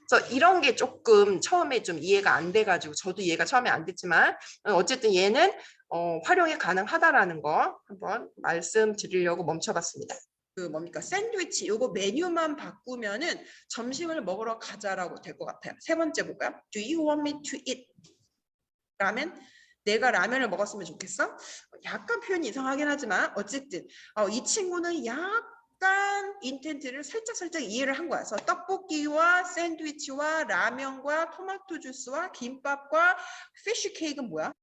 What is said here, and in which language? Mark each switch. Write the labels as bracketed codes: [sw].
[ko] 그래서 이런 게 조금 처음에 좀 이해가 안 돼가지고 저도 이해가 처음에 안 됐지만 어쨌든 얘는 활용이 가능하다라는 거 한번 말씀드리려고 멈춰봤습니다. 그 뭡니까 샌드위치 요거 메뉴만 바꾸면은 점심을 먹으러 가자라고 될 것 같아요. 세 번째 볼까요? [en] Do you want me to eat 라면? [ko] 내가 라면을 먹었으면 좋겠어? 약간 표현이 이상하긴 하지만 어쨌든 이 친구는 약간 인텐트를 살짝 이해를 한 거야. 그래서 떡볶이와 샌드위치와 라면과 토마토 주스와 김밥과 피쉬 케이크는 뭐야?